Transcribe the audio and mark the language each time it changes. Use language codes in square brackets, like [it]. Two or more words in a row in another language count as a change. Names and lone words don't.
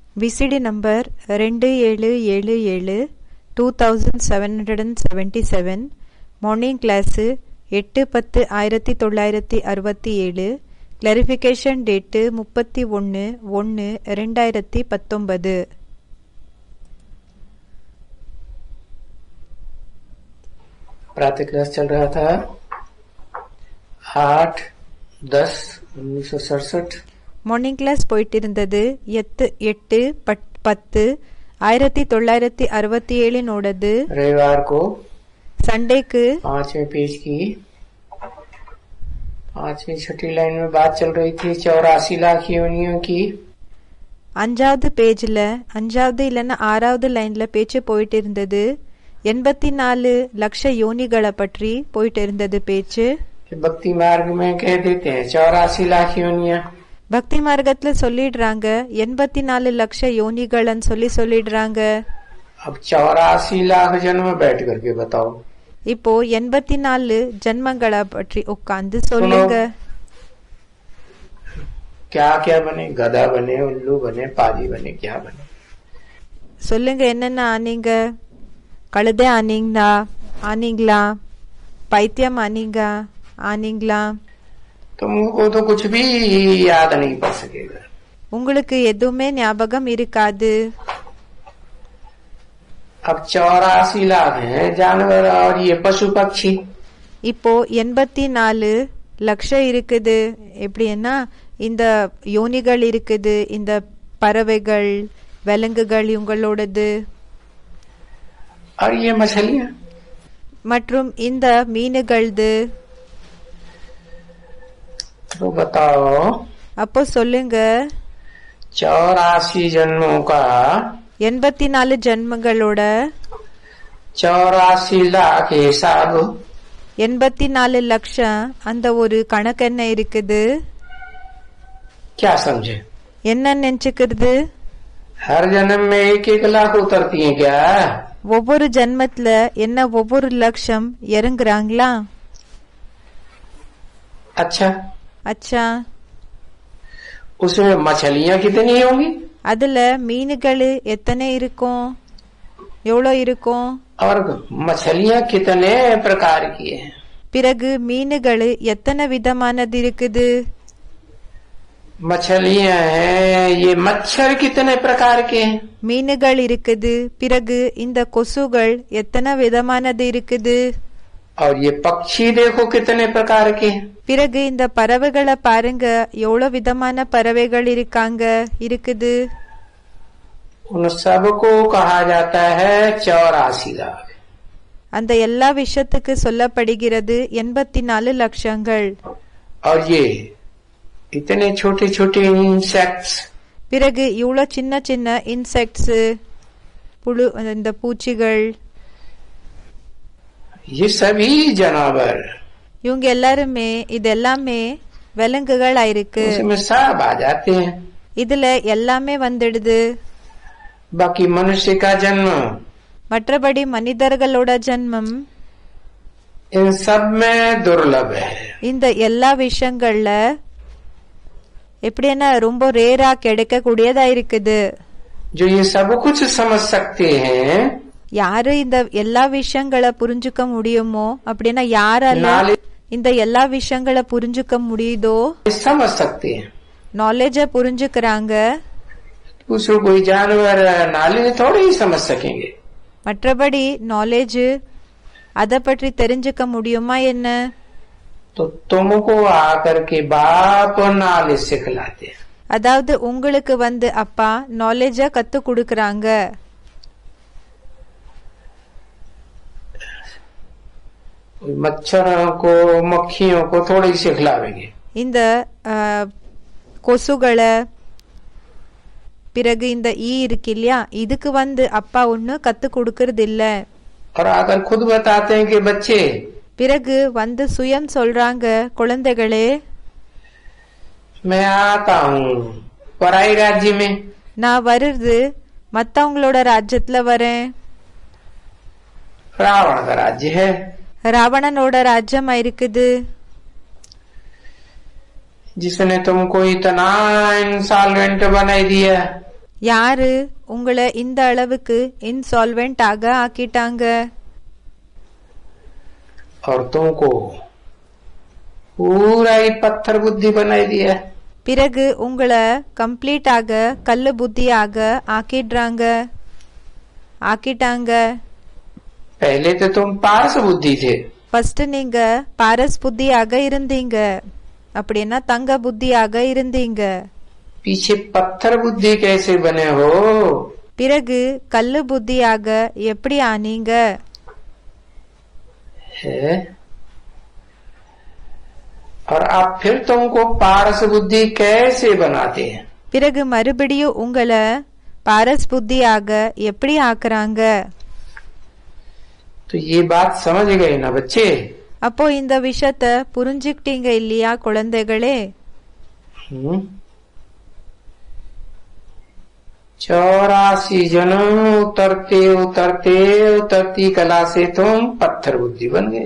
[en] VCD number 2777 2777 morning class 8/10/1967 clarification date 31/1/2019 [hi] प्रातः क्लास चल रहा था 8/10/1967 [en] morning class [ta] போயிட்டு இருந்தது 8/10/1967 ஓடது [hi] रविवार को [ta] संडेக்கு [hi] 5वें पेज की 5वीं छठी लाइन में बात चल रही थी 84 लाख योनियों की [ta] 5வது பேஜ்ல 5வது இல்லைன்னா 6வது லைன்ல பேச்சு போயிட்டு இருந்தது 84 லட்ச யோனிகளை பற்றி போயிட்டு இருந்தது பேச்சு. [hi] भक्ति मार्ग में कह देते हैं 84 लाख योनियां. [ta] பக்தி மார்க்கத்துல சொல்லிடுறாங்க 84 லட்ச யோனிகள்னு சொல்லிடுறாங்க. [hi] अब 84 लाख जन्म बैठ करके बताओ. [ta] இப்போ 84 ஜன்மங்களை பற்றி உட்கார்ந்து சொல்லுங்க. [hi] क्या क्या बने? गधा बने, उल्लू बने, पाजी बने, क्या बने? [ta] சொல்லுங்க என்னென்ன ஆனீங்க? கழுதை ஆனீங்களா? பைத்தியம் ஆனீங்களா? [hi] तुमको तो कुछ भी याद नहीं पड़ सकेगा. [ta] உங்களுக்கு எதுவுமே ஞாபகம் இருக்காது. [hi] अब 84 लाख हैं जानवर और ये पशु पक्षी. [ta] இப்போ 84 லட்சம் இருக்குது. எப்படின்னா இந்த யோனிகள் இருக்குது, இந்த பறவைகள் விலங்குகள் இவங்களோடது. [hi] और ये मछलियां [ta] மற்றும் இந்த மீனுகள்து. [hi] तो बताओ [ta] அப்போ சொல்லுங்க [hi] 84 जन्मों का [ta] 84 ஜன்மங்களோட [hi] 84 लाख हिसाब [ta] 84 லட்சம் அந்த ஒரு கணக்கென்ன இருக்குது. [hi] क्या समझे? [ta] என்ன நினைச்சுக்கிறது? [hi] हर जन्म में एक लाख उतरती है क्या? [ta] ஒவ்வொரு ஜன்மத்துல என்ன ஒவ்வொரு லட்சம் இறங்குறாங்களா? [hi] अच्छा उसमें मछलियां कितनी होंगी? [ta] அதுல மீனுகள் எத்தனை இருக்கும்? எவ்வளோ இருக்கும்? [hi] और मछलियां कितने प्रकार की है? [ta] பிறகு மீனுகள் எத்தனை விதமானது இருக்குது? [hi] मछलियां हैं, ये मच्छर कितने प्रकार के हैं? [ta] மீனுகள் இருக்குது. பிறகு இந்த கொசுகள் எத்தனை விதமானது இருக்குது? [hi] और ये पक्षी देखो कितने प्रकार के हैं? [ta] பிறகு இந்த பறவைகளை பாருங்க, எவ்வளவு விதமான பறவைகள் இருக்குது. [hi] उन सबको कहा जाता है 84 लाख. [ta] அந்த எல்லா விஷயத்துக்கு சொல்லப்படுகிறது 84 லட்சங்கள். [hi] और ये इतने छोटे छोटे इंसेक्ट्स. [ta] பிறகு இவ்வளவு சின்ன சின்ன இன்செக்ட்ஸ் புழு, இந்த பூச்சிகள், [hi] ये सभी जानवर [ta] இவங்க எல்லாருமே இது எல்லாமே விலங்குகள் ஆயிருக்கு. [hi] इसमें सब आ जाते हैं. [ta] இதுல எல்லாமே வந்துடுது. [hi] बाकी मनुष्य का जन्म [ta] மற்றபடி மனிதர்களோட ஜன்மம் [hi] इन सब में दुर्लभ है. [ta] இந்த எல்லா விஷயங்கள்ல எப்படின்னா ரொம்ப ரேரா கிடைக்க கூடியதா இருக்குது. [hi] जो ये सब कुछ समझ सकते हैं, [ta] யாரு இந்த எல்லா விஷயங்களை புரிஞ்சுக்க முடியுமோ, அப்படின்னா யாரால இந்த எல்லா விஷயங்களை புரிஞ்சுக்க முடியுதோ, [hi] समझ सकते हैं. [ta] நாலேஜ புரிஞ்சுக்கிறாங்க. [hi] उसको कोई जानवर नाले थोड़े ही समझ सकेंगे. [ta] மற்றபடி நாலேஜ் அத பற்றி தெரிஞ்சுக்க முடியுமா என்ன? [hi] तो तुमको आकर के बाप नाले सिखलाते हैं. [ta] அதாவது உங்களுக்கு அப்பா நாலேஜ கத்து கொடுக்கறாங்க. [hi] मच्छरों को मक्खियों को थोड़ी सिखलावेंगे. [ta] இந்த கொசுகளை, பிறகு இந்த இருக்கு இல்லையா, இதுக்கு அப்பா ஒண்ணு கத்து கொடுக்கறது இல்ல. [hi] और आकर खुद बताते हैं कि बच्चे, [ta] பிறகு சுயம் சொல்றாங்க, குழந்தைகளே [hi] मैं आता हूँ पराई राज्य में. [ta] நான் வருது மத்தவங்களோட ராஜ்யத்துல வரேன். [hi] रावण का राज्य है. [ta] ராவணனோட ராஜ்யம் இருக்குது. [hi] जिसने तुमको इतना इंसॉल्वेंट बनाई दिया. [ta] யாரு உங்களை இந்த அளவுக்கு இன்சால்வெண்ட் ஆக ஆக்கிட்டாங்க? [hi] और तुमको पूरा ही पत्थर बुद्धि बनाई दिया। [ta] பிறகு உங்களை கம்ப்ளீட்டாக கல்லு புத்தியாக ஆக்கிட்டாங்க. [hi] पहले तो तुम पारस बुद्धि थे। [ta] ஃபர்ஸ்ட் நீங்க பாரஸ் புத்தியாக இருந்தீங்க, அப்படின்னா தங்க புத்தியாக இருந்தீங்க. [hi] पीछे पत्थर बुद्धि कैसे बने हो? [ta] பிறகு கல்லு புத்தியாக எப்படி ஆனீங்க? [hi] है और अब फिर तुमको पारस बुद्धि कैसे बनाते हैं? [ta] பிறகு மறுபடியும் உங்களை பாரஸ் புத்தியாக எப்படி ஆக்குறாங்க? [hi] तो ये बात समझ गए ना बच्चे? [ta] அப்போ இந்த விஷயத்த புரிஞ்சுக்கிட்டீங்க இல்லையா குழந்தைகளே? [hi] 84 जन्म उतरते उतरते उतरती कला से तुम पत्थर बुद्धि बन गए।